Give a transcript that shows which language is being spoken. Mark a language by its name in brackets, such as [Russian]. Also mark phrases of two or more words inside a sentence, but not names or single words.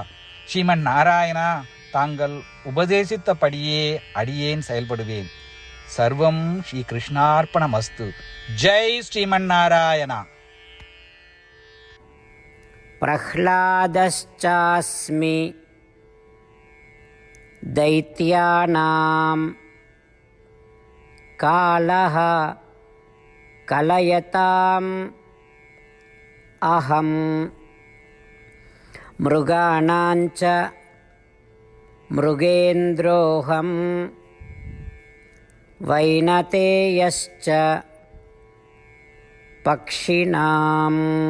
[Tamil] ஸ்ரீமன் நாராயணா, தாங்கள் உபதேசித்தபடியே அடியேன் செயல்படுவேன். [Sanskrit] सर्वं श्री कृष्णार्पणमस्तु. जय श्रीमन् नारायण. பிரஹ்லாதஸ்சாஸ்மி दैत्यानां कालः कलयताम् अहं मृगाणाञ्च मृगेन्द्रोऽहं वैनतेयश्च पक्षिणाम्